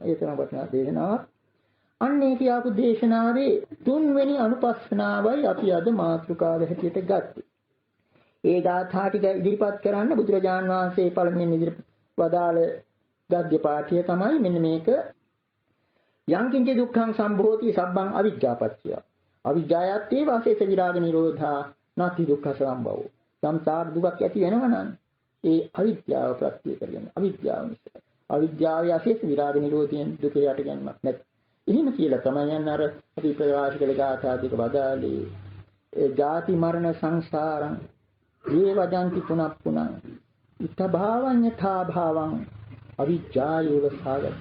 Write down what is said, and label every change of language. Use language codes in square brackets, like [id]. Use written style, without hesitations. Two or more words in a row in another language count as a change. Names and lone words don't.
[si] ඒ තරම් වටිනා දේශනාවක්. අන්නේ කියාපු දේශනාවේ 3 වෙනි අනුපස්සනාවයි අපි අද මාතෘකාව හැටියට ගත්තේ. ඒ ගාථා ටික ඉදිරිපත් කරන්න බුදුරජාණන් වහන්සේ පළමුවෙන් ඉදිරිපත් වදාළ ගද්‍ය පාඨය තමයි මෙන්න මේක. [pi] යං කිංච දුක්ඛං සම්භෝති සබ්බං අවිජ්ජාපච්චය. අවිජ්ජායත් ඒ වාසේස විරාග නිරෝධා නැති දුක්ඛ සම්භවෝ. [si] සම්සාර දුකක් ඇති වෙනවා නම් ඒ අවිද්‍යාව ප්‍රත්‍ය කරගෙන අවිද්‍යාව නිසා. අවිද්‍යාවේ අශේෂ විරාග නිරෝධයෙන් දුක යට ගැනීමක් නැත. එහෙම කියලා තමයි යන අර අපි ප්‍රකාශ කළ ගාථාදික වදාළේ [pi] ජාති මරණ සංසාරං මේ වදන්ති පුනප්පුනං ඉත භාවඤ්ඤතා භාවං අවිජ්ජායේව සාගති.